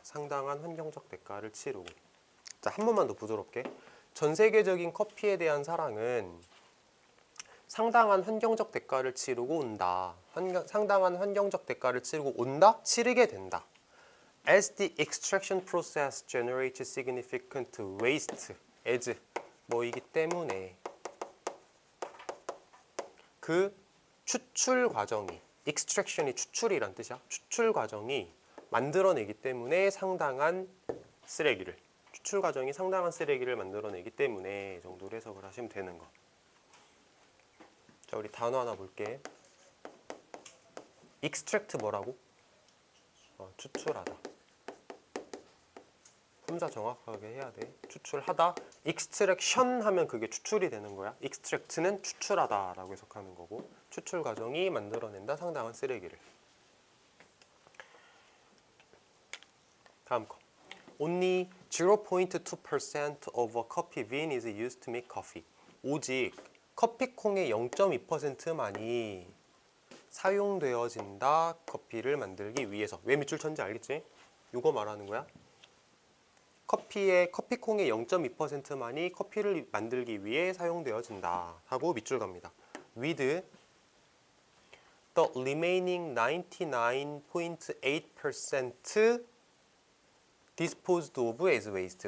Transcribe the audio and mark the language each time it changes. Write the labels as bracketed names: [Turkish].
[Korean] 상당한 환경적 대가를 치르고. 자, 한 번만 더 부드럽게. 전 세계적인 커피에 대한 사랑은 상당한 환경적 대가를 치르고 온다. 상당한 환경적 대가를 치르고 온다? 치르게 된다. [English] As the extraction process generates significant waste, [Korean] as 뭐이기 때문에 그 추출 과정이, extraction이 추출이란 뜻이야. 추출 과정이 만들어내기 때문에 상당한 쓰레기를, 추출 과정이 상당한 쓰레기를 만들어내기 때문에 정도로 해석을 하시면 되는 거. 자, 우리 단어 하나 볼게. extract 뭐라고? 추출하다. 혼자 정확하게 해야 돼. 추출하다. extraction 하면 그게 추출이 되는 거야. extract는 추출하다 라고 해석하는 거고, 추출 과정이 만들어낸다 상당한 쓰레기를. 다음 거. [English] Only 0.2% of a coffee bean is used to make coffee. [Korean] 오직 커피콩의 0.2%만이 사용되어진다. 커피를 만들기 위해서. 왜 밑줄 쳤는지 알겠지? 이거 말하는 거야. 커피콩의 0.2%만이 커피를 만들기 위해 사용되어진다 하고 밑줄 갑니다. [English] With the remaining 99.8% disposed of as waste.